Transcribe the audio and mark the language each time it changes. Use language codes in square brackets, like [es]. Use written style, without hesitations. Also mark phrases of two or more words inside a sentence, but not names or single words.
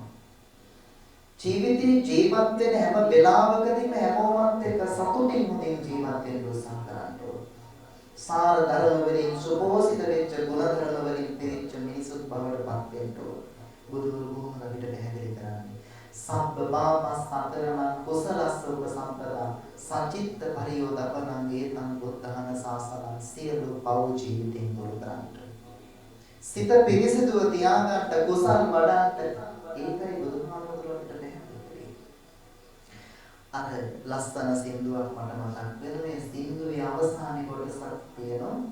[si] ජීවිතේ ජීවත් වෙන හැම වෙලාවකදීම හැමෝමත් එක්ක සතුටින් මුදින් ජීවත් වෙන්න උත්සාහ කරන්න ඕන. සාර ධර්ම වලින් සුභෝසිත වෙච්ච ගුණ ධර්ම වලින් පිරිච්ච මිනිසුත් බවට පත් වෙන්න ඕන. බුදුරුවෝ කොහොමද අපිට පැහැදිලි කරන්නේ? [pi] සබ්බ බාමස් හතරම කුසලස්ස උපසම්පදා සචිත්ත පරියෝදපනං ඒතං බුද්ධහන සාසනං [si] සියලු පව් ජීවිතෙන් දුරු කරන්නට. සිත පිරිසිදුව තියාගන්න කුසල් වඩන්න ඒකයි බුදුහාමුදුරුවන්ට පැහැදිලි. අර ලස්සන සින්දුවක් මට මතක් වෙන මේ සින්දුවේ අවසානයේ කොටසක් තියෙනවා.